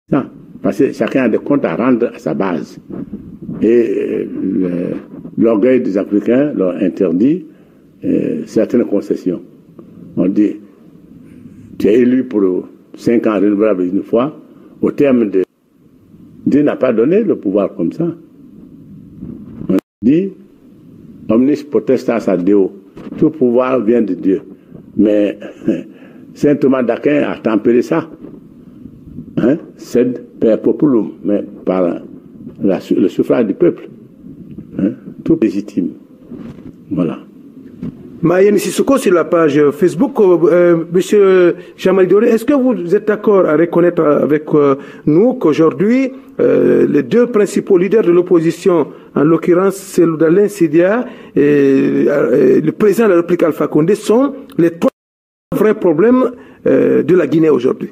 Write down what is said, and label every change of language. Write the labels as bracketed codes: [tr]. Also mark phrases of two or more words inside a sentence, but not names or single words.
[fr] Ça, parce que chacun a des comptes à rendre à sa base. Et l'orgueil des Africains leur interdit certaines concessions. On dit, tu es élu pour 5 ans renouvelable une fois, au terme de... Dieu n'a pas donné le pouvoir comme ça. On dit, [la] omnis potestas ad Deo, [fr] tout pouvoir vient de Dieu. Mais saint Thomas d'Aquin a tempéré ça. Hein? [la] Sed per populum, [fr] mais par le suffrage du peuple. Hein? Tout légitime. Voilà. Mayenne Sissoko, sur la page Facebook, Monsieur Jean-Marie Doré, est-ce que vous êtes d'accord à reconnaître avec nous qu'aujourd'hui, les deux principaux leaders de l'opposition, en l'occurrence celui d'Alain Sidia et le président de la République Alpha Condé, sont les trois vrais problèmes de la Guinée aujourd'hui?